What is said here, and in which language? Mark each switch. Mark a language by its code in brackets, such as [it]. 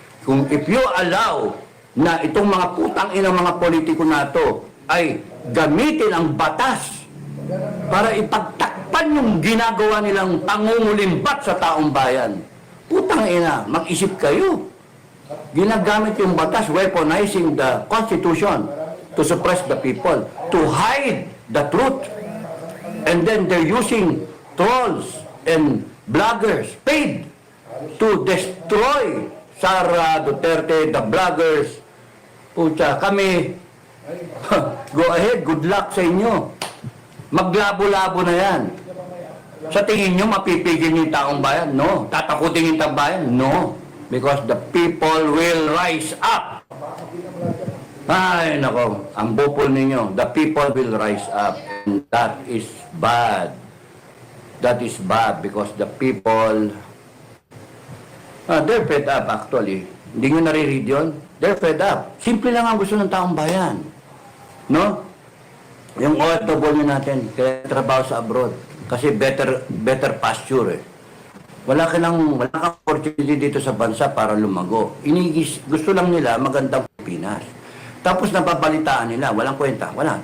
[tl] Kung [en] if you allow [tl] na itong mga putang inang mga politiko na to ay gamitin ang batas para ipagtakpan yung ginagawa nilang pangungulimbat sa taong bayan. Putang ina, mag-isip kayo. Ginagamit yung batas, [en] weaponizing the Constitution to suppress the people, to hide the truth. And then they're using trolls and bloggers paid to destroy Sara Duterte, the bloggers. [tl] Pucha, kami, [en] go ahead, good luck [tl] sa inyo. Maglabo-labo na yan. Sa tingin nyo, mapipigil yung taong bayan? No. Tatakutin yung taong bayan? No. [en] Because the people will rise up. [tl] Ay, nako, ang bupol ninyo, [en] the people will rise up. And that is bad. That is bad because the people, they're fed up actually. [tl] Hindi nyo nare-read yun? [en] They're fed up. [tl] Simple lang ang gusto ng taong bayan. No? Yung OFW natin, kaya trabaho sa abroad. Kasi [en] better pasture [tl] eh. Wala kang opportunity dito sa bansa para lumago. Gusto lang nila magandang Pilipinas. Tapos napapalitaan nila, walang kwenta, wala.